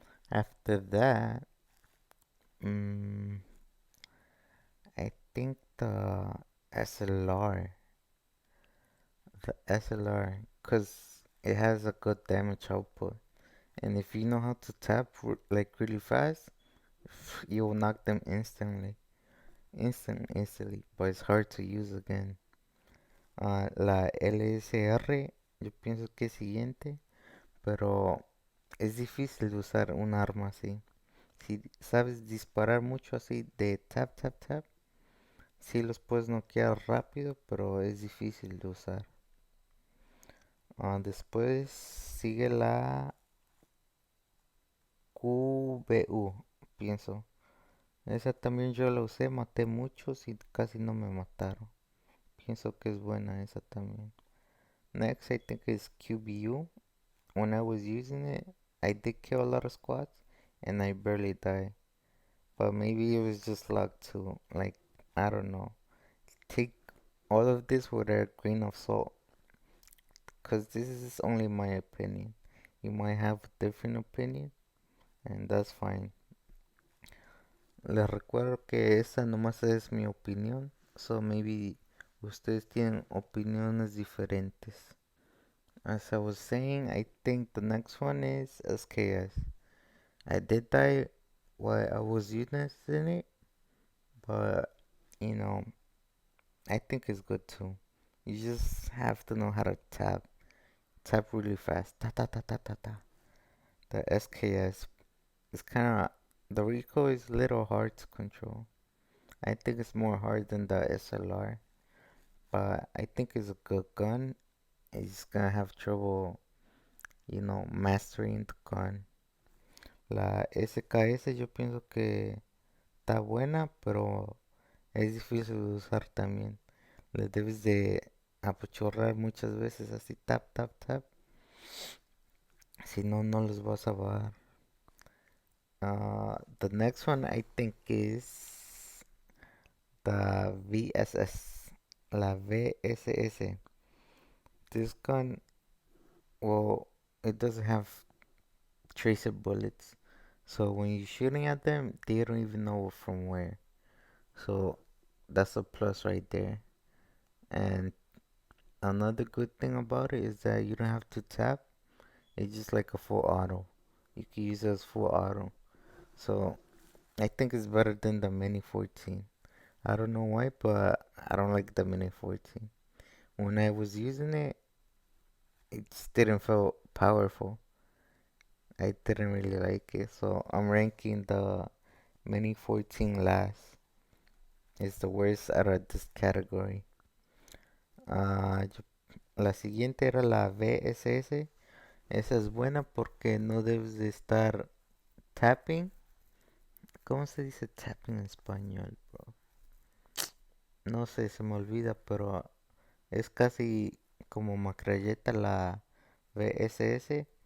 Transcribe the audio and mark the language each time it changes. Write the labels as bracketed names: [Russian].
[English] After that, mm, I think SLR, the SLR, because it has a good damage output. And if you know how to tap like really fast, You'll knock them instantly, but it's hard to use again. [Spanish] La LSR, yo pienso que es siguiente, pero es difícil de usar un arma así. Si sabes disparar mucho así de tap, tap, tap, sí los puedes noquear rápido, pero es difícil de usar. Después sigue la QBU, pienso. Esa también yo la usé, maté muchos y casi no me mataron. Pienso que es buena esa también. [English] Next, I think is QBU. When I was using it, I did kill a lot of squads and I barely died. But maybe it was just luck too. Like, I don't know. Take all of this with a grain of salt. Because this is only my opinion. You might have a different opinion, and that's fine. [Spanish] Les recuerdo que esa nomás es mi opinión. [English] So maybe [Spanish] ustedes tienen opiniones diferentes. [English] As I was saying, I think the next one is SKS. I did die while I was using it, but you know, I think it's good too. You just have to know how to tap really fast. Ta ta ta ta ta ta. The SKS is kind of the recoil is a little hard to control. I think it's more hard than the SLR, but I think it's a good gun. It's just gonna have trouble, mastering the gun. [Spanish] La SKS yo pienso que está buena, pero es difícil de usar también. Le debes de apachurrar muchas veces así, tap, tap, tap. Si no, no los vas a bajar. [English] The next one I think is the VSS. La VSS. This gun, well, it doesn't have tracer bullets. So when you're shooting at them, they don't even know from where. So that's a plus right there. And another good thing about it is that you don't have to tap. It's just like a full auto. You can use it as full auto. So I think it's better than the Mini 14. I don't know why, but I don't like the Mini 14. When I was using it, it just didn't feel powerful. I didn't really like it, so I'm ranking the Mini 14 last. It's the worst out of this category. [Spanish] La siguiente era la VSS. Esa es buena porque no debes de estar tapping. ¿Cómo se dice tapping en español, bro? No sé, se me olvida, pero es casi como macralleta la VSS.